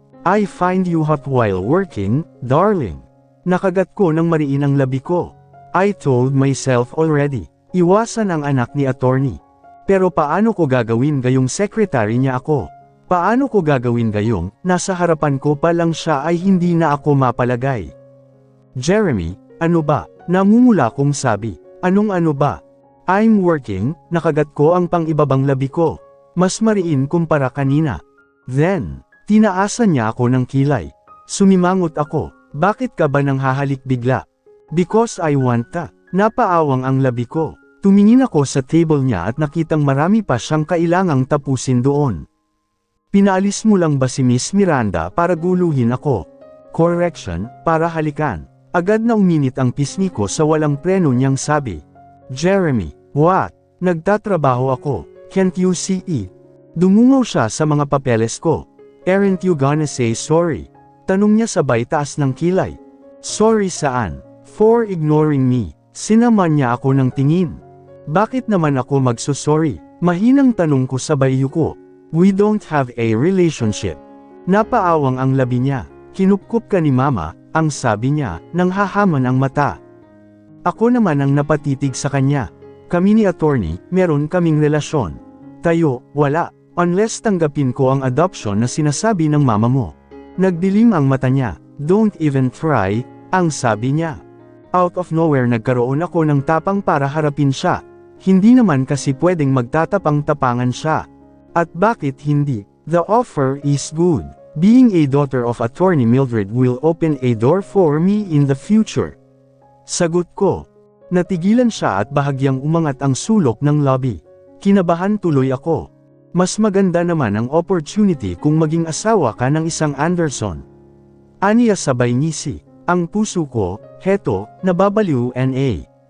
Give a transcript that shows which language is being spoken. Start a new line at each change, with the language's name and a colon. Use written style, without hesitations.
English: I find you hot while working, darling.
Filipino: Nakagat ko nang mariin ang labi ko.
English: I told myself already.
Filipino: Iwasan ang anak ni attorney. Pero paano ko gagawin gayong secretary niya ako? Paano ko gagawin gayong, nasa harapan ko pa lang siya ay hindi na ako mapalagay? Jeremy, ano ba? Namumula kong sabi. Anong ano ba?
English: I'm working,
Filipino: nakagat ko ang pang-ibabang labi ko. Mas mariin kumpara kanina. Then, tinaasan niya ako ng kilay. Sumimangot ako. Bakit ka ba nang hahalik bigla?
English: Because I want ta.
Filipino: Napaawang ang labi ko. Tumingin ako sa table niya at nakitang marami pa siyang kailangang tapusin doon. Pinaalis mo lang ba si Miss Miranda para guluhin ako? Correction, para halikan. Agad na uminit ang pisngi ko sa walang preno niyang sabi.
English: Jeremy, what?
Filipino: Nagtatrabaho ako,
English: can't you see it?
Filipino: Dumungaw siya sa mga papeles ko.
English: Aren't you gonna say sorry?
Filipino: Tanong niya sabay taas ng kilay. Sorry saan?
English: For ignoring me.
Filipino: Sinaman niya ako ng tingin. Bakit naman ako magsusorry? Mahinang tanong ko sabay yuko.
English: We don't have a relationship.
Filipino: Napaawang ang labi niya. Kinupkup ka ni mama, ang sabi niya, nang hahaman ang mata. Ako naman ang napatitig sa kanya. Kami ni attorney, meron kaming relasyon. Tayo, wala, unless tanggapin ko ang adoption na sinasabi ng mama mo. Nagdilim ang mata niya.
English: Don't even try,
Filipino: ang sabi niya.
English: Out of nowhere
Filipino: nagkaroon ako ng tapang para harapin siya. Hindi naman kasi pwedeng magtatapang-tapangan siya. At bakit hindi?
English: The offer is good. Being a daughter of attorney Mildred will open a door for me in the future.
Filipino: Sagot ko. Natigilan siya at bahagyang umangat ang sulok ng lobby. Kinabahan tuloy ako. Mas maganda naman ang opportunity kung maging asawa ka ng isang Anderson. Aniya sabay ngisi. Ang puso ko, heto, nababaliw na.